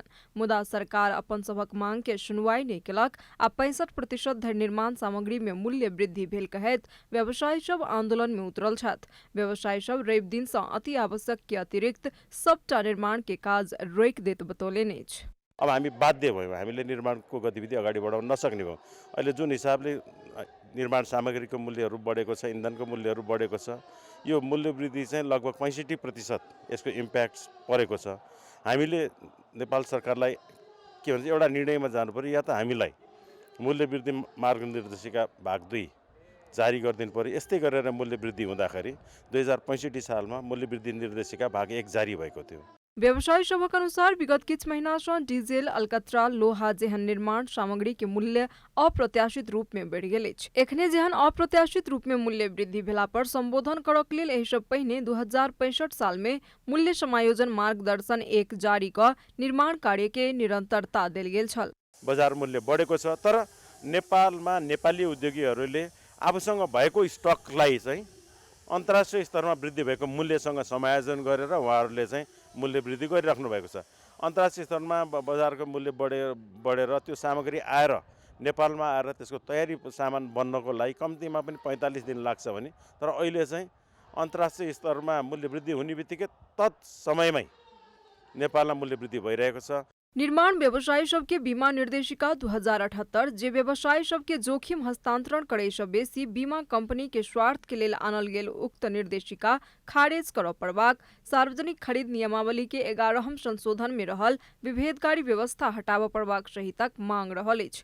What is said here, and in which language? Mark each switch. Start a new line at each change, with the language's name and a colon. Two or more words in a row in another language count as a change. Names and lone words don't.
Maithili: मुदा सरकार अपन सभक मांग के सुनवाई नहीं केलक आ 65% धरि निर्माण सामग्री में मूल्य वृद्धि भेल कहैत व्यवसायी सब आंदोलन में उतरल छथि। व्यवसायी सब रवि दिन से अति आवश्यक के अतिरिक्त सबटा निर्माण के काज रोकि देत बतौलेन अछि।
Nepali: अब हामी बाध्य भयौँ, हामीले निर्माणको गतिविधि अगाडि बढाउन नसक्ने भयौँ। अहिले जुन हिसाबले निर्माण सामग्रीको मूल्यहरू बढेको छ, इन्धनको मूल्यहरू बढेको छ, यो मूल्य वृद्धि चाहिँ लगभग 65% यसको इम्प्याक्ट परेको छ। हामीले नेपाल सरकारलाई के भन्छ एउटा निर्णयमा जानु पर्यो, या त हामीलाई मूल्य वृद्धि मार्गनिर्देशिका भाग 2 जारी गरिदिनु पर्यो। यस्तै गरेर मूल्य वृद्धि हुँदाखेरि 2065 सालमा मूल्य वृद्धि निर्देशिका भाग 1 जारी भएको थियो।
Maithili: व्यवसायी सबक अनुसार विगत किछ महीना से डीजल, अलकतरा, लोहा जेहन निर्माण सामग्री के मूल्य अप्रत्याशित रूप में बढ़ि गेल अछि। एखने जेहन अप्रत्याशित रूप में मूल्य वृद्धि भेला पर संबोधन करक लेल एहि सब पहिने 2065 साल में मूल्य समायोजन मार्गदर्शन 1 जारी क निर्माण कार्य के निरंतरता देल गेल छल।
Nepali: बजार मूल्य बढेको छ, तर नेपालमा नेपाली उद्योगीहरूले आफूसँग भएको स्टकलाई चाहिँ अन्तर्राष्ट्रिय स्तरमा वृद्धि भएको मूल्यसँग समायोजन गरेर उहाँहरूले चाहिँ मूल्य वृद्धि गरिराख्नु भएको छ। अन्तर्राष्ट्रिय स्तरमा बजारको मूल्य बढेर त्यो सामग्री आएर नेपालमा आएर त्यसको तयारी सामान बन्नको लागि कम्तीमा पनि 45 दिन लाग्छ भने, तर अहिले चाहिँ अन्तर्राष्ट्रिय स्तरमा मूल्य वृद्धि हुने बित्तिकै तत्समयमै नेपालमा मूल्य वृद्धि भइरहेको छ।
Maithili: निर्माण व्यवसायी सबके बीमा निर्देशिका 2078 जे व्यवसायी सबके जोखिम हस्तांतरण करे से बेसी बीमा कंपनी के स्वार्थ के लेल आनल गेल उक्त निर्देशिका खारेज करऽ पड़बाक, सार्वजनिक खरीद नियमावली के 11हम संशोधन में रहल विभेदकारी व्यवस्था हटाबऽ पड़बाक सहितक मांग रहल अछि।